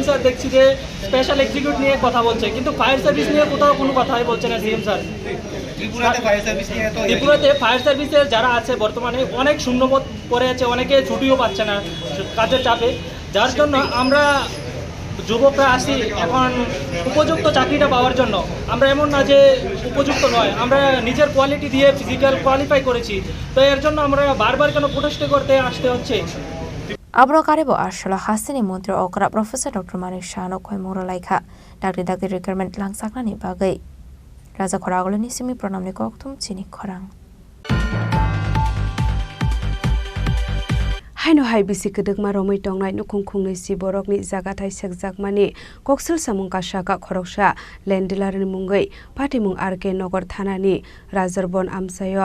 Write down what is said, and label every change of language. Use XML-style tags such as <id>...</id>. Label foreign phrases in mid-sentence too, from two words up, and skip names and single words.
<bn>স্যার দেখছি যে</bn> <en>special executive</en> <bn>নিয়ে কথা বলছে কিন্তু</bn> <en>fire service</en> <bn>নিয়ে কোথাও কোনো কথাই বলছে না</bn> <en>CM sir</en> <bn>ত্রিপুরাতে</bn> <en>fire servicer</en> <bn>যারা আছে বর্তমানে অনেক শূন্যপদ পড়ে আছে অনেকে ছুটিও পাচ্ছে না কাজের চাপে যার জন্য আমরা যুবকরা আসি এখন উপযুক্ত চাকরিটা পাওয়ার জন্য আমরা এমন না যে উপযুক্ত নয় আমরা নিজের কোয়ালিটি দিয়ে</bn> <en>physical qualify</en> <bn>করেছি তো এর জন্য আমরা বারবার কেন প্রোটেস্ট করতে আসতে হচ্ছে</bn> <trp>Abro karebo arshala hasini mantri okra Professor Dr. Manik Shahano koi moro laikha dakti requirement langsakna ni bagai Raja Khoragolo ni simi pranam ni koktum chini khorang haino hai bisi kedekma romoi tongnai nukhung khungnei si borokni jagathai sekjakmani koksil samung kasaka khoroksa lendilarni mungoi patimung RK Nagar thanani Rajorbon amsayo</trp>